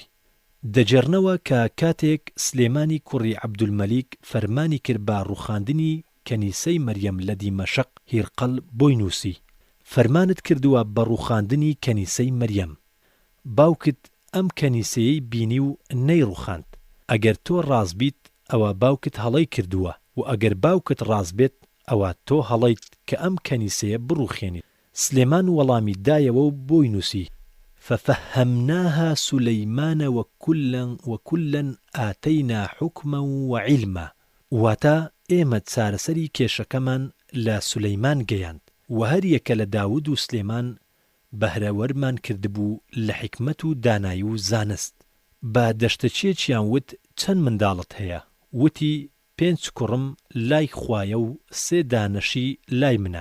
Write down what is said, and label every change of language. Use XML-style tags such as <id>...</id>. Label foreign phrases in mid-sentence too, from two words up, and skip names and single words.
<ckb>دەجێڕنەوە کە کاتێک سلێمانی کوڕی عەبدولمەلیک فەرمانی کرد بە ڕووخاندنی کەنیسەی مەریەم لە دیمەشق، هیرقەل بۆی نووسی: فەرمانت کردووە بە ڕووخاندنی کەنیسەی مەریەم. باوکت ئەم کەنیسەیەی بینی و نەیڕووخاند. ئەگەر تۆ ڕاست بیت ئەوە باوکت هەڵەی کردووە، و ئەگەر باوکت ڕاست بێت ئەوە تۆ هەڵەیت کە ئەم کەنیسەیە بڕووخێنیت. سلێمان وەڵامی دایەوە و بۆی نووسی:</ckb> <ar>ففهمناها سليمان وكلا آتينا حكما وعلما.</ar> <ckb>واتە ئێمە چارەسەری کێشەکەمان لە سولەیمان گەیاند و هەر یەکە لە داود و سلێمان بەهرەوەرمان کردبوو لە حکمت و دانایی و زانست. بە دەشتەچێکیان وت: چەند منداڵت هەیە؟ وتی: 5 کوڕم لای خوایە و 3 دانەشی لای منە.</ckb>